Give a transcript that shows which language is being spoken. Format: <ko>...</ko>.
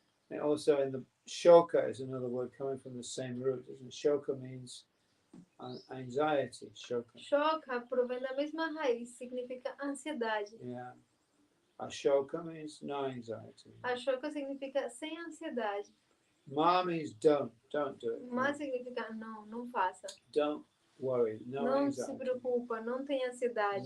<en>And also in the shoka is another word coming from the same root, isn't it? Shoka means anxiety.</en> <pt>Shoka provém da mesma raiz, significa ansiedade.</pt> <en>Yeah. Ashoka means no anxiety.</en> <pt>Ashoka significa sem ansiedade.</pt> <en>Ma means don't do it.</en> <pt>Ma significa não faça.</pt> <en>Don't worry, no</en> <pt>não</pt> <en>anxiety.</en> <pt>Se preocupa, não tenha ansiedade.</pt>